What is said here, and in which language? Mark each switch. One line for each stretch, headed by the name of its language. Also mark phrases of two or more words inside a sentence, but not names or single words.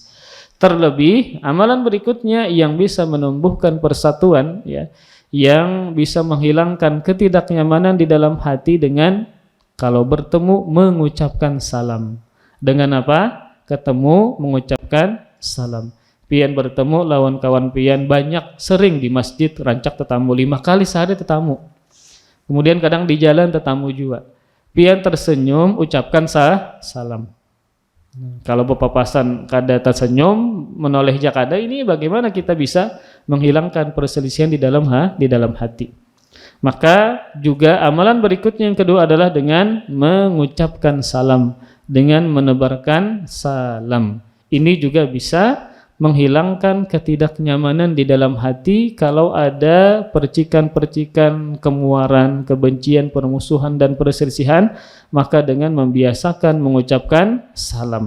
Indonesian: Terlebih amalan berikutnya yang bisa menumbuhkan persatuan, ya, yang bisa menghilangkan ketidaknyamanan di dalam hati dengan kalau bertemu mengucapkan salam. Dengan apa? Ketemu mengucapkan salam.
Banjar: Pian bertemu lawan kawan pian banyak sering di masjid rancak tetamu 5 kali sehari tetamu. Kemudian kadang di jalan tetamu juga. Pian tersenyum ucapkan salam. Kalau berpapasan kada tersenyum menoleh jakada,
Indonesian: ini bagaimana kita bisa menghilangkan perselisihan di dalam hati. Maka juga amalan berikutnya yang kedua adalah dengan mengucapkan salam, dengan menebarkan salam. Ini juga bisa menghilangkan ketidaknyamanan di dalam hati kalau ada percikan-percikan kemuaran, kebencian, permusuhan dan perselisihan, maka dengan membiasakan mengucapkan salam.